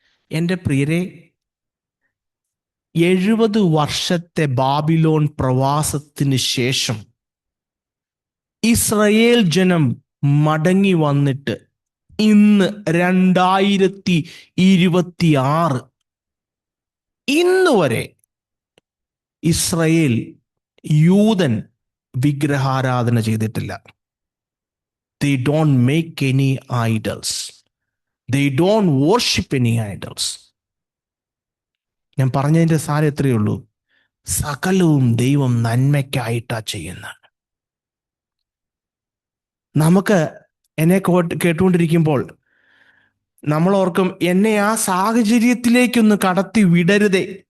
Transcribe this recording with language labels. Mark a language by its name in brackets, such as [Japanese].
[Malayalam] എൻ്റെ പ്രിയരെ, 70 വർഷത്തെ ബാബിലോൺ പ്രവാസത്തിന് ശേഷം ഇസ്രായേൽ ജനം മടങ്ങി വന്നിട്ട് ഇന്ന് 2026 ഇന്ന് വരെ ഇസ്രായേൽ യൂതൻ വിഗ്രഹാരാധന ചെയ്തിട്ടില്ല. [English] They don't make any idols. They don't worship any idols. [Malayalam] ഞാൻ പറഞ്ഞതിൻ്റെ സാരം എത്രയേ ഉള്ളൂ? സകലവും ദൈവം നന്മയ്ക്കായിട്ടാ ചെയ്യുന്നത്. നമുക്ക് എന്നെ കേട്ടുകൊണ്ടിരിക്കുമ്പോൾ നമ്മൾ ഓർക്കും, എന്നെ ആ സാഹചര്യത്തിലേക്കൊന്ന് കടത്തി വിടരുതേ.